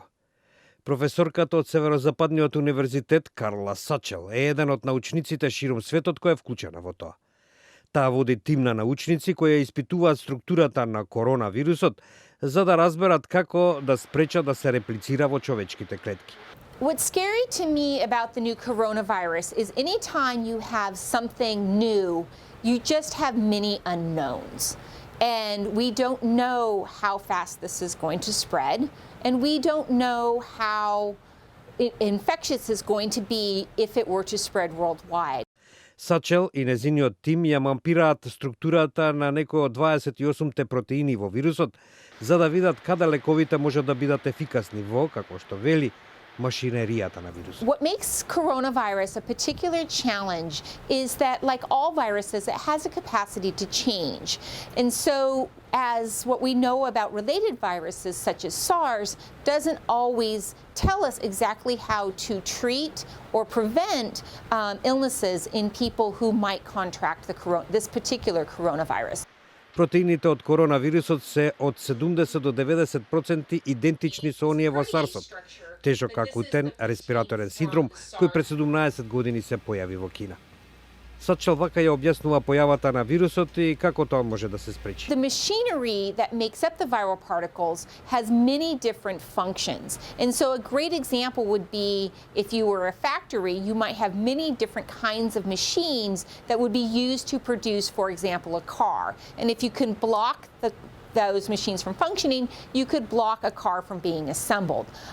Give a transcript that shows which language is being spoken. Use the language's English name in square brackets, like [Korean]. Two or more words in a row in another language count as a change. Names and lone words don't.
[Macedonian] Професорката од Северозападниот универзитет Карла Сачел е еден од научниците широм светот која е вклучена во тоа. Таа води тим на научници кои ја испитуваат структурата на коронавирусот за да разберат како да спречат да се реплицира во човечките клетки. [English] What's scary to me about the new coronavirus is anytime you have something new, you just have many unknowns. And we don't know how fast this is going to spread, and we don't know how infectious it's going to be if it were to spread worldwide. [Macedonian] Сачел и незиниот тим ја мапираат структурата на некои од 28 протеини во вирусот, за да видат каде лековите може да бидат ефикасни во, како што вели, машинеријата на вирусот. [English] What makes coronavirus a particular challenge is that, like all viruses, it has a capacity to change. And so, as what we know about related viruses, such as SARS, doesn't always tell us exactly how to treat or prevent illnesses in people who might contract this particular coronavirus. [Macedonian] Протеините од коронавирусот се од 70 до 90% идентични со оние во SARS-от, тежок акутен респираторен синдром, кој пред 17 години се појави во Кина. Сачел вака ја објаснува појавата на вирусот и како тоа може да се спречи. [English] The machinery that makes up the viral particles has many different functions. And so a great example would be if you were a factory, you might have many different kinds of machines that would be used to produce, for example, a car. And if you can block those machines from functioning, you could block a car from being assembled.